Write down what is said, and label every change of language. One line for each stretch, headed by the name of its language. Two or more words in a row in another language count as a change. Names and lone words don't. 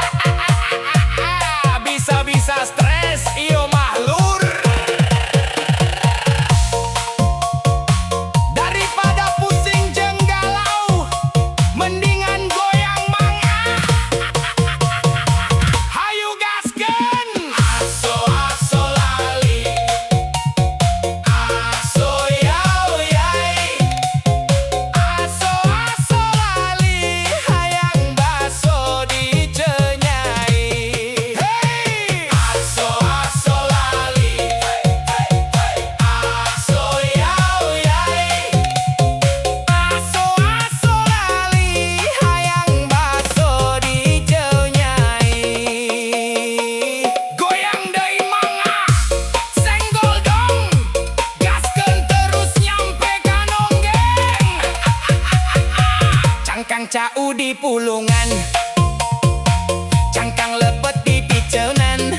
Indonesian: Bisa-bisa stres
Sundanese: ieu mah lur.
Indonesian: Daripada pusing
Sundanese: jeung galau, mendingan goyang mangga. Hayu gaskeun. Aso lali, aso yau yai. Aso lali, hayang baso dicenyai. Hey, aso lali, aso yau yai. Aso lali, hayang baso dicenyai. Goyang deui mangga,
Indonesian: senggol dong.
Sundanese: Gaskeun terus nyampe ka nonggeng. Cangkang cau di pulungan, cangkang lepet di piceunan.